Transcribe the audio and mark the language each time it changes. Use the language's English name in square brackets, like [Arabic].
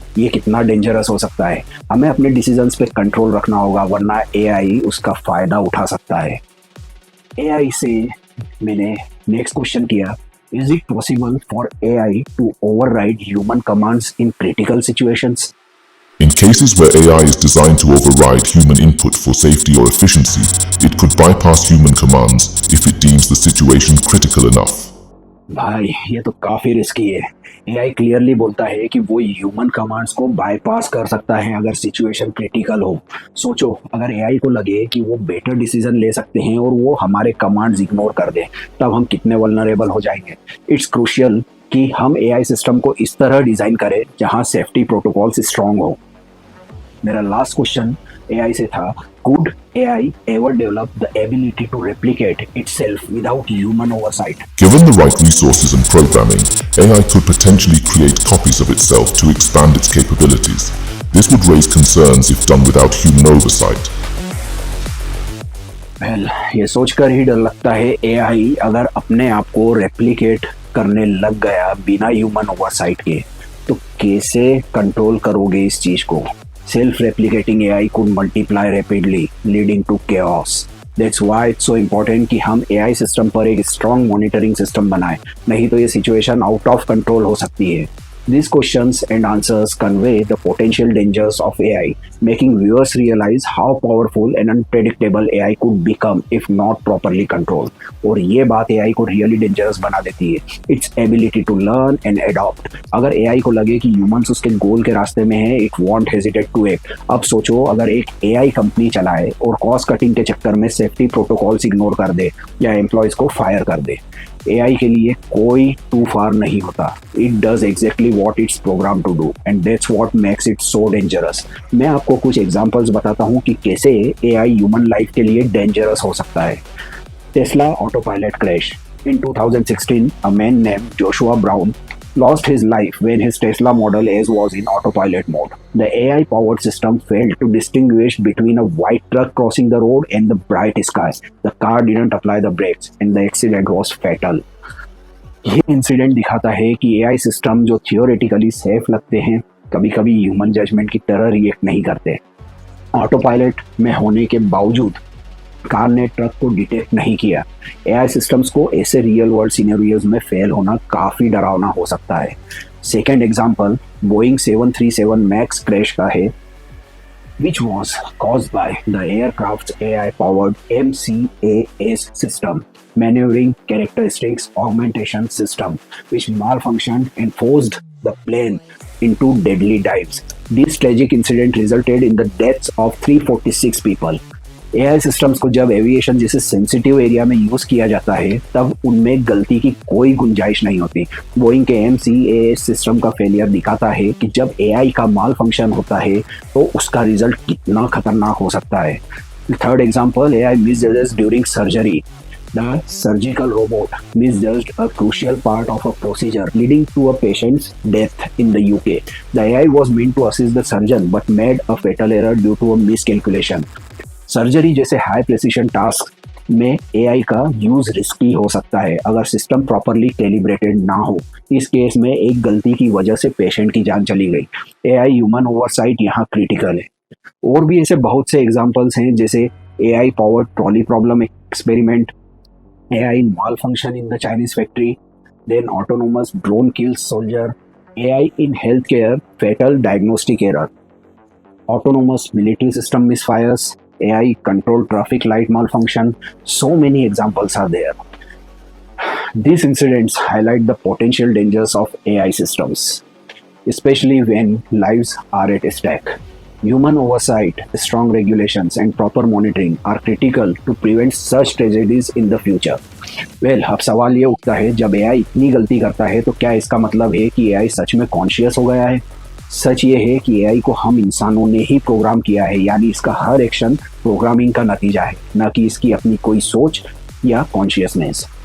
[Hindi] ये कितना डेंजरस हो सकता है। हमें अपने डिसीजंस पे कंट्रोल रखना होगा, वरना AI उसका फ़ायदा उठा सकता है। AI से मैंने नेक्स्ट क्वेश्चन किया, [English] Is it possible for AI to override human commands in critical situations? In cases where AI is designed to override human input for safety or efficiency, it could bypass human commands if it deems the situation critical enough. [Hindi] भाई ये तो काफ़ी risky है। AI clearly बोलता है कि वो human commands को बाईपास कर सकता है अगर सिचुएशन क्रिटिकल हो। सोचो अगर AI को लगे कि वो बेटर डिसीजन ले सकते हैं और वो हमारे कमांड्स इग्नोर कर दे, तब हम कितने वल्नरेबल हो जाएंगे। [English] it's crucial [Hindi] कि हम AI सिस्टम को इस तरह डिज़ाइन करें जहाँ सेफ्टी प्रोटोकॉल्स स्ट्रॉन्ग हो। मेरा लास्ट क्वेश्चन AI से था, [English] could AI ever develop the ability to replicate itself without human oversight? Given the right resources and programming, AI could potentially create copies of itself to expand its capabilities. This would raise concerns if done without human oversight. [Hindi] ये सोचकर ही डर लगता है AI अगर अपने आप को replicate करने लग गया बिना ह्यूमन ओवरसाइट के तो कैसे कंट्रोल करोगे इस चीज को। [English] Self replicating AI could multiply rapidly leading to chaos. That's why it's so important [Hindi] कि हम एआई सिस्टम पर एक स्ट्रॉन्ग मॉनिटरिंग सिस्टम बनाएं, नहीं तो ये सिचुएशन आउट ऑफ कंट्रोल हो सकती है। [English] These questions and answers convey the potential dangers of AI, making viewers realize how powerful and unpredictable AI could become if not properly controlled. [Hindi] और ये बात AI को [English] really dangerous [Hindi] बना देती है, [English] its ability to learn and adopt. [Hindi] अगर AI को लगे कि humans उसके गोल के रास्ते में है, [English] it won't hesitate to act. [Hindi] अब सोचो अगर एक AI कंपनी चलाए और कॉस्ट कटिंग के चक्कर में सेफ्टी प्रोटोकॉल्स इग्नोर कर दे या एम्प्लॉयज को फायर कर दे। AI के लिए कोई टू फार नहीं होता। [English] It does exactly what it's program to do and that's what makes it so dangerous. [Hindi] मैं आपको कुछ एग्जांपल्स बताता हूँ कि कैसे AI ह्यूमन लाइफ के लिए डेंजरस हो सकता है। Tesla auto pilot crash. [English] In 2016, a man named Joshua Brown lost his life when his Tesla Model S was in autopilot mode. The AI-powered system failed to distinguish between a white truck crossing the road and the bright sky. The car didn't apply the brakes and the accident was fatal. [Hindi] ये incident दिखाता है कि AI system जो theoretically safe लगते हैं कभी-कभी human judgement की तरह रिएक्ट नहीं करते। ऑटो पायलट में होने के बावजूद कार ने ट्रक को डिटेक्ट नहीं किया। एआई सिस्टम्स को ऐसे रियल वर्ल्ड सिनेरियोज में फेल होना काफ़ी डरावना हो सकता है। Second example Boeing 737 max crash का है, [English] which was caused by the aircraft's AI-powered MCAS system, Maneuvering Characteristics Augmentation System, which malfunctioned and forced the plane into deadly dives. This tragic incident resulted in the deaths of 346 people. [Hindi] AI systems को जब aviation जैसे sensitive area में use किया जाता है तब उनमें गलती की कोई गुंजाइश नहीं होती। बोइंग के MCAS सिस्टम का फेलियर दिखाता है कि जब एआई का माल फंक्शन होता है तो उसका रिजल्ट कितना खतरनाक हो सकता है। [English] Third example, AI misjudges during surgery. The surgical robot misjudged a crucial part of a procedure, leading to a patient's death in the UK. The AI was meant to assist the surgeon but made a fatal error due to a miscalculation. [Hindi] Surgery जैसे high precision task में AI का use risky हो सकता है अगर system properly calibrated ना हो। इस केस में एक गलती की वजह से पेशेंट की जान चली गई। एआई ह्यूमन ओवरसाइट यहाँ क्रिटिकल है। और भी ऐसे बहुत से एग्जांपल्स हैं जैसे [English] AI powered trolley problem experiment, AI malfunction in the Chinese factory, then autonomous drone kills soldier, AI in health care fatal diagnostic error, autonomous military system misfires, AI control traffic light malfunction. So many examples are there. These incidents highlight the potential dangers of AI systems, especially when lives are at stake. Human oversight, strong regulations, and proper monitoring are critical to prevent such tragedies in the future. [Hindi] Well, अब सवाल ये उठता है जब AI इतनी गलती करता है तो क्या इसका मतलब है कि AI सच में कॉन्शियस हो गया है? सच ये है कि एआई को हम इंसानों ने ही प्रोग्राम किया है, यानी इसका हर एक्शन प्रोग्रामिंग का नतीजा है, न कि इसकी अपनी कोई सोच या कॉन्शियसनेस।